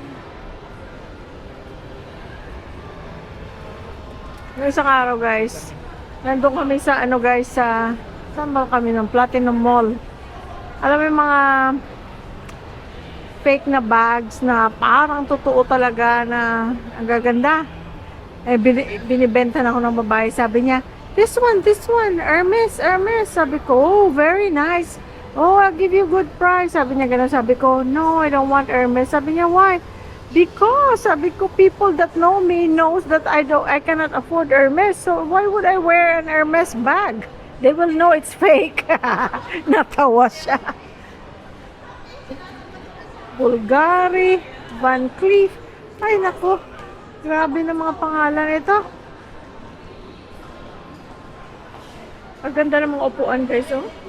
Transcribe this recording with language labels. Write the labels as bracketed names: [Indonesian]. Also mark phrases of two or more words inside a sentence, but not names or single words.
[Filipino] Yung isang araw guys, nandun kami sa ano guys, saan ba kami ng Platinum Mall. Alam mo yung mga fake na bags na parang totoo talaga na ang gaganda. Eh, binibenta na ako ng babae. Sabi niya, [English] this one, Hermes. [Filipino] Sabi ko, [English] oh, very nice. Oh, I'll give you good price. [Filipino] Sabi niya gano'n. Sabi ko, [English] no, I don't want Hermes. [Filipino] Sabi niya, [English] why? Because, [Filipino] sabi ko, [English] people that know me knows that I cannot afford Hermes. So, why would I wear an Hermes bag? They will know it's fake. [Filipino] Natawa siya. Bulgari, Van Cleef. Ay, nako. Grabe na mga pangalan ito. Ang ganda ng mga upuan guys, oh.